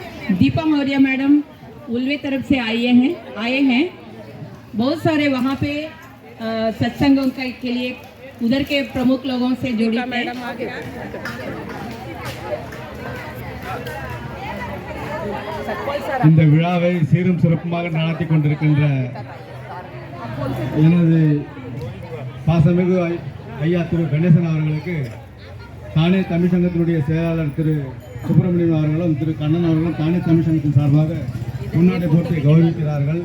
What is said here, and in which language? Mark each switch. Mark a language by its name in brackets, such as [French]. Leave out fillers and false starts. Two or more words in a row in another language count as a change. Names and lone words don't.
[Hindi] दीपा मौर्य मैडम उल्वे तरफ से आए हैं। बहुत सारे वहाँ पे सत्संगों के लिए उधर के प्रमुख लोगों से जुड़ी हैं। [Tamil] இந்த விழாவை சீரும் சிறப்புமாக நடத்தி கொண்டிருக்கின்ற எனது பாசமிகு ஐயா திரு கணேசன் அவர்களுக்கு தானே தமிழ் சங்கத்தினுடைய செயலாளர் திரு சுப்பிரமணியன் அவர்களும் திரு கண்ணன் அவர்களும் தானே தமிழ் சங்கத்தின் சார்பாக முன்னாடி போட்டு கௌரவிக்கிறார்கள்.